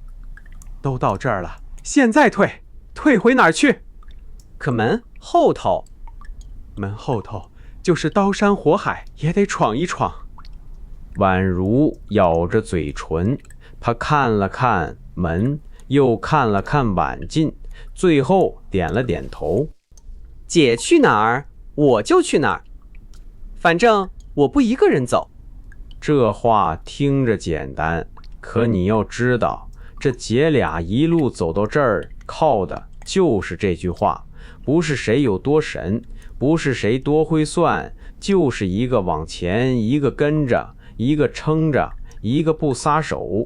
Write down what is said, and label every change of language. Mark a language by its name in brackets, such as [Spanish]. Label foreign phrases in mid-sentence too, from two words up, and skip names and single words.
[Chinese] 都到這兒了，現在退回哪兒去？可門後頭，門後頭就是刀山火海，也得闖一闖。宛如咬着嘴唇，他看了看門，又看了看晚進，最後點了點頭。姐去哪兒，我就去哪兒，反正我不一個人走。這話聽着簡單，可你要知道，這姐倆一路走到這兒，靠的就是這句話，不是誰有多神， 不是誰多會算，就是一個往前，一個跟着，一個撐着，一個不撒手。